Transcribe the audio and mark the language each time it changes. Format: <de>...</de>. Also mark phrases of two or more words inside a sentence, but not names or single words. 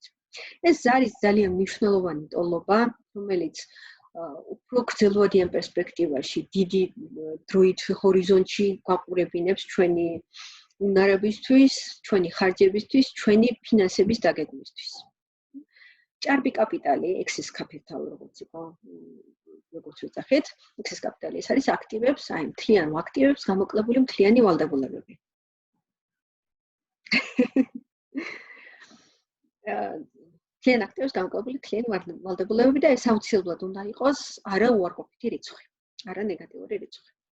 <ka>ეს არის ძალიან მნიშვნელოვანი ტოლობა, რომელიც უფრო გრძელვადიან პერსპექტივაში, დიდი დროით ჰორიზონტში გვაყურებინებს ჩვენი უნარებისთვის, ჩვენი ხარჯებისთვის, ჩვენი ფინანსების დაგეგმვისთვის. ჭარბი კაპიტალი,</ka> <en>excess capital</en> <ka>როგორც იყო, როგორც ვიძახით,</ka> <en>excess capital</en> <ka>ეს არის აქტივებს, აი მთლიან აქტივებს გამოკლებული მთლიანი ვალდებულებები. მთლიან აქტივებს გამოკლებული მთლიანი ვალდებულებები და ეს აუცილებლად უნდა იყოს არა უარყოფითი რიცხვი, არა ნეგატიური რიცხვი.</ka>